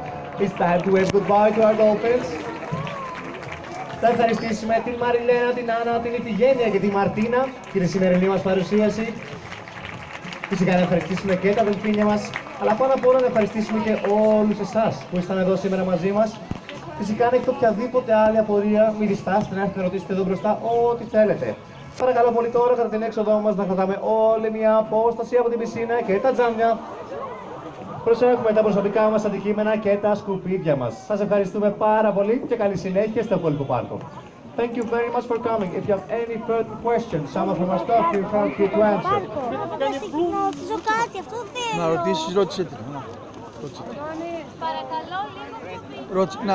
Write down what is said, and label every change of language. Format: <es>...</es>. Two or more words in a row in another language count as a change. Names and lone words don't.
<en>It's time to wave goodbye to our dolphins.</en> <el>Θα ευχαριστήσουμε την Μαριλένα, την Άννα, την Ιφηγένεια και τη Μαρτίνα για τη σημερινή μας παρουσίαση. Φυσικά να ευχαριστήσουμε και τα δελφίνια μας, αλλά πάνω απ' όλα να ευχαριστήσουμε και όλους εσάς που ήσταν εδώ σήμερα μαζί μας. Φυσικά, αν έχετε οποιαδήποτε άλλη απορία, μην διστάσετε να έρθετε να ρωτήσετε εδώ μπροστά ό,τι θέλετε. Παρακαλώ πολύ τώρα κατά την έξοδό μας να κρατάμε όλη μια απόσταση από την πισίνα και τα τζάμια. Προσέχουμε τα προσωπικά μας αντικείμενα και τα σκουπίδια μας. Σας ευχαριστούμε πάρα πολύ και καλή συνέχεια στο υπόλοιπο πάρκο.</el> <en>Thank you very much for coming. If you have any further questions, someone from our staff will help you to answer.</en> <el>Να ρωτήσω κάτι, αυτό θέλω. Να ρωτήσεις, ρώτησε την. Παρακαλώ, λίγο πιο πίσω.</el>